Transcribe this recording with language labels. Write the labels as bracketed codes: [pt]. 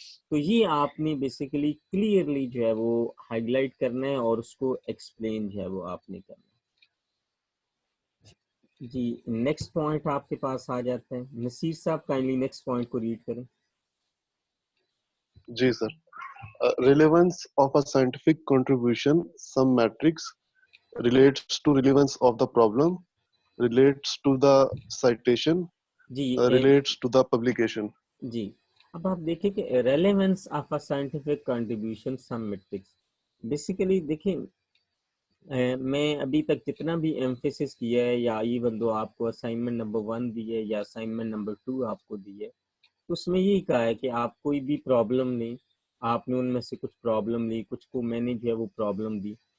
[ur] تو یہ آپ نے بیسیکلی کلیئرلی جو ہے وہ ہائی لائٹ کرنا ہے، اور اس کو ایکسپلین جو ہے وہ آپ نے کرنا ہے. جی نیکسٹ پوائنٹ آپ کے پاس آ جاتا ہے. نصیر صاحب کائنڈلی نیکسٹ پوائنٹ کو ریڈ کریں. جی سر. [en] Relevance of a scientific contribution, some metrics, relates to relevance of the problem, relates to the citation, [ur] جی [en] relates to the publication. [ur] جی اب آپ دیکھیں کہ [en] relevance of a scientific contribution some metrics, [ur] basically دیکھیں میں ابھی تک جتنا بھی ایمفیسس کیا ہے، یا ایون دو آپ کو اسائنمنٹ نمبر 1 دی ہے یا اسائنمنٹ نمبر 2 آپ کو دی ہے، تو اس میں یہی کہا ہے کہ آپ کوئی بھی پرابلم لیں، آپ نے ان میں سے کچھ پرابلم لی، کچھ کو میں نے جو ہے وہ پرابلم دی،